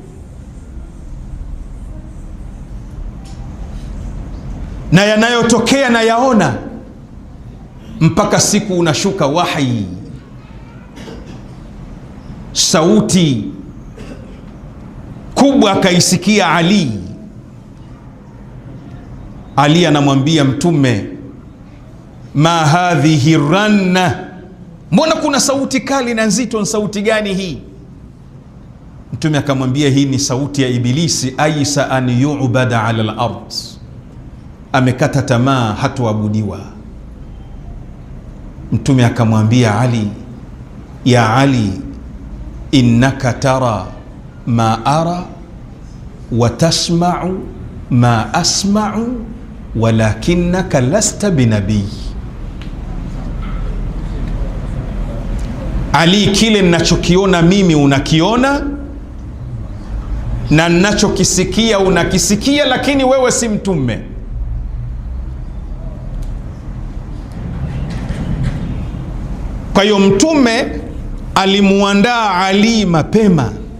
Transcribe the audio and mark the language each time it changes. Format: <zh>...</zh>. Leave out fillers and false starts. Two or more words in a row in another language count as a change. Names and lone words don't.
<sw>Na yanayotokea na yaona, mpaka siku unashuka wahi, sauti kubwa akaisikia Ali. Ali anamwambia Mtume,</sw> <ar>ما هذه الرنة,</ar> <sw>mbona kuna sauti kali na nzito? Ni sauti gani hii? Mtume akamwambia, hii ni sauti ya Ibilisi,</sw> <ar>أيس أن يعبد على الأرض,</ar> <sw>amekata tamaa hatuabudiwa. Mtume akamwambia Ali,</sw> <ar>يا علي إنك ترى ما أرى وتسمع ما أسمع ولكنك لست بنبي.</ar> <sw>Ali, kile ninachokiona mimi unakiona, na ninachokisikia unakisikia, lakini wewe si mtume. Kwa hiyo Mtume alimuandaa Ali mapema.</sw>